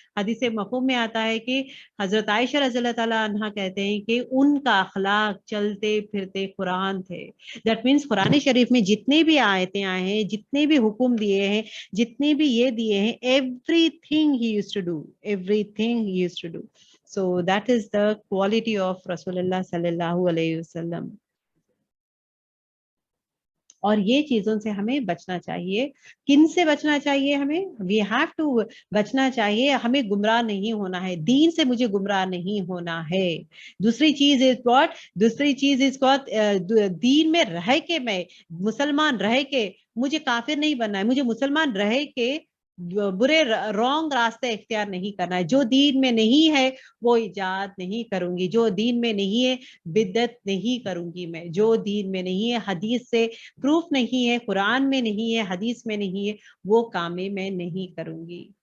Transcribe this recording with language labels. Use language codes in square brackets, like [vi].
[ur] حدیث مفہوم میں آتا ہے کہ حضرت عائشہ رضی اللہ تعالیٰ عنہا کہتے ہیں کہ ان کا اخلاق چلتے پھرتے قرآن تھے. [en] that means [ur] قرآن شریف میں جتنے بھی آیتیں آئے ہیں, جتنے بھی حکم دیے ہیں, جتنے بھی یہ دیے ہیں, [en] everything he used to do, [ur] every thing he used to do. [en] So that is the quality of Rasulullah sallallahu alayhi wasallam. [ur] اور یہ چیزوں سے ہمیں بچنا چاہیے. کن سے بچنا چاہیے ہمیں؟ [en] we have to [ur] بچنا چاہیے, ہمیں گمراہ نہیں ہونا ہے, دین سے مجھے گمراہ نہیں ہونا ہے. دوسری چیز [en] is what [ur] دین میں رہ کے, میں مسلمان رہ کے مجھے کافر نہیں بننا ہے, مجھے مسلمان رہ کے برے رانگ راستے اختیار نہیں کرنا ہے. جو دین میں نہیں ہے وہ ایجاد نہیں کروں گی, جو دین میں نہیں ہے بدعت نہیں کروں گی میں, جو دین میں نہیں ہے, حدیث سے پروف نہیں ہے, قرآن میں نہیں ہے, حدیث میں نہیں ہے, وہ کام میں نہیں کروں گی.